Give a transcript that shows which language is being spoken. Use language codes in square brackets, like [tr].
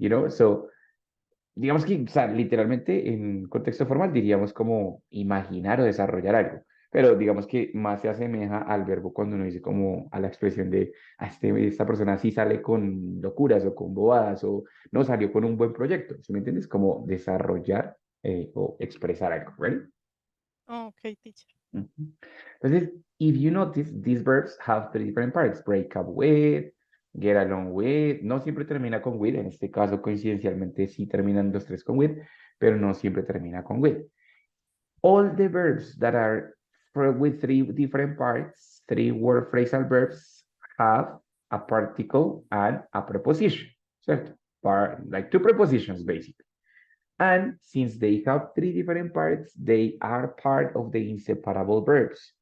[es] So digamos que, o sea, literalmente en contexto formal diríamos como imaginar o desarrollar algo, pero digamos que más se asemeja al verbo cuando uno dice como a la expresión de, esta persona sí sale con locuras o con bobadas o no salió con un buen proyecto, ¿sí me entiendes? Como desarrollar o expresar algo, ¿right? [en] Okay, teacher. Ujú. [es] Entonces, [en] if you notice, these verbs have three different parts. Break up with, get along with. [es] No siempre termina con with. En este caso, coincidencialmente, sí terminan los tres con with, pero no siempre termina con with. [en] All the verbs that are with three different parts, three word phrasal verbs, have a particle and a preposition. [es] ¿Cierto? [en] part, like two prepositions basically. And since they have three different parts, they are part of the inseparable verbs.